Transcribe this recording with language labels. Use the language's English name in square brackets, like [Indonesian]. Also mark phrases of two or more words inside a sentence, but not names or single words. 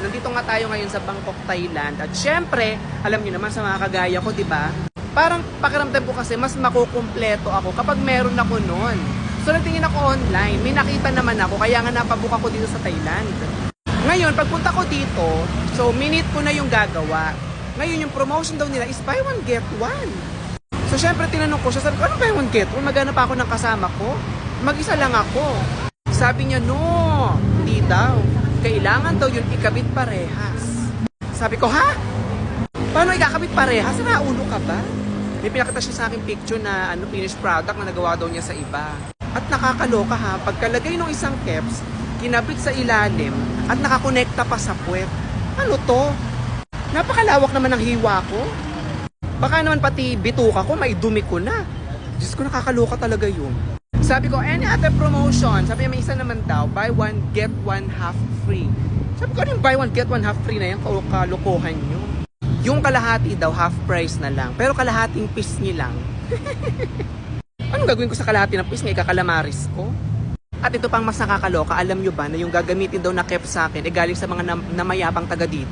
[Filipino] Nandito nga tayo ngayon sa Bangkok, Thailand. At syempre, alam niyo naman sa mga kagaya ko, di ba? Parang pakiramdam ko kasi mas makukumpleto ako kapag meron ako nun. So nagtingin ako online, may nakita naman ako, kaya nga napabook ako dito sa Thailand. Ngayon, pagpunta ko dito, so minute ko na yung gagawa. Ngayon, yung promotion daw nila is [English] buy one, get one. [Filipino] So syempre, tinanong ko siya, sabi ko, ano [English] buy one, get one? [Filipino] Maghanap pa ako ng kasama ko. Mag-isa lang ako. Sabi niya, no, hindi daw. Kailangan daw yun ikabit parehas. Sabi ko, ha? Paano ikakabit parehas? Naulo ka ba? May pinakita siya sa akin picture na [English] finished product [Filipino] na nagawa daw niya sa iba. At nakakaloka ha, pagkalagay ng isang caps, kinabit sa ilalim at nakakonekta pa sa puwet. Ano to? Napakalawak naman ng hiwa ko. Baka naman pati bituka ko, may dumi ko na. Diyos ko, nakakaloka talaga yun. Sabi ko, [English] any other promotion? [Filipino] Sabi niya, may isa naman daw, [English] buy one, get one half free. [Filipino] Sabi ko, ano yung [English] buy one, get one half free [Filipino] na yan? Kalokohan nyo. Yung kalahati daw, [English] half price [Filipino] na lang. Pero kalahating pisngi lang. Anong gagawin ko sa kalahati ng pisngi? Ikakalamaris ko? At ito pang mas nakakaloka, alam nyo ba na yung gagamitin daw na caps sa akin galing sa mga namayabang taga dito?